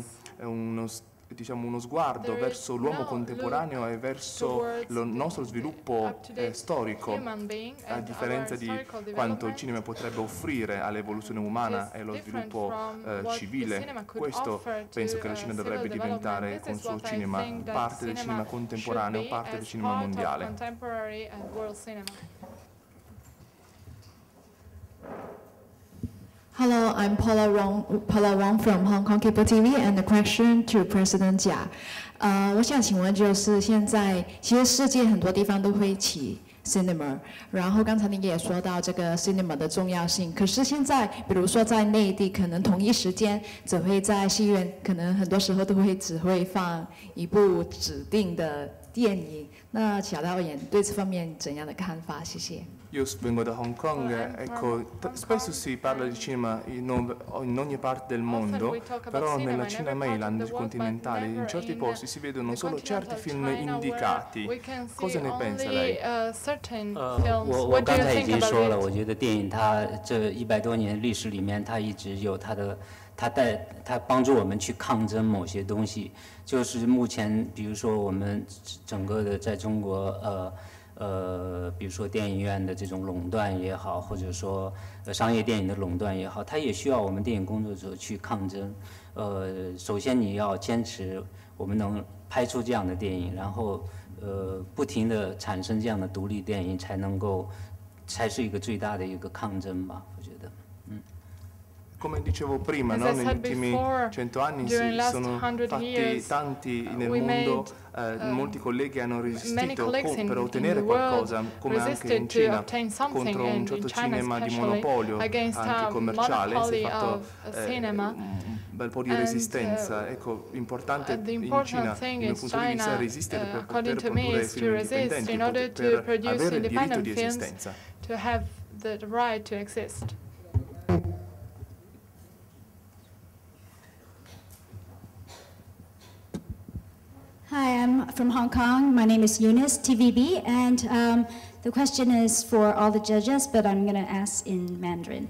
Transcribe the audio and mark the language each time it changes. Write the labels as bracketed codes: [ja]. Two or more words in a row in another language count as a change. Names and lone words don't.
[it] non c'è diciamo, uno sguardo verso l'uomo contemporaneo e verso il nostro sviluppo storico, a differenza di quanto il cinema potrebbe offrire all'evoluzione umana e allo sviluppo civile. Questo penso che la Cina dovrebbe diventare con il suo cinema parte del cinema contemporaneo, parte del cinema mondiale. [en] Hello, I'm Paula Wang from Hong Kong Cable TV, and the question to President Jia. [zh] 我想请问，就是现在其实世界很多地方都会起 cinema， 然后刚才您也说到这个 cinema 的重要性。可是现在，比如说在内地，可能同一时间只会在戏院，可能很多时候只会放一部指定的电影。那小导演对这方面怎样的看法？谢谢。 [it] Io vengo da Hong Kong, ecco, spesso si parla di cinema in ogni parte del mondo, però nella Cina mainland continentale in certi posti si vedono solo certi film indicati. Cosa ne pensa lei? [zh] 我刚才已经说了，我觉得电影它这100多年历史里面，它一直有它帮助我们去抗争某些东西。就是目前，比如说我们整个的在中国，比如说电影院的这种垄断也好，或者说商业电影的垄断也好，它也需要我们电影工作者去抗争。首先你要坚持我们能拍出这样的电影，然后不停地产生这样的独立电影，才是一个最大的一个抗争吧，我觉得。 [it] Come dicevo prima, no? Negli ultimi 100 anni si sono fatti tanti nel mondo, molti colleghi hanno resistito per ottenere qualcosa, come anche in Cina, contro un certo cinema di monopolio, anche commerciale, si è fatto un bel po' di resistenza. Ecco, importante in Cina, dal mio punto di vista, resistere per poter produrre film indipendenti, per avere il diritto di esistenza. [en] Hi, I'm from Hong Kong. My name is Eunice, TVB, and the question is for all the judges, but I'm going to ask in Mandarin.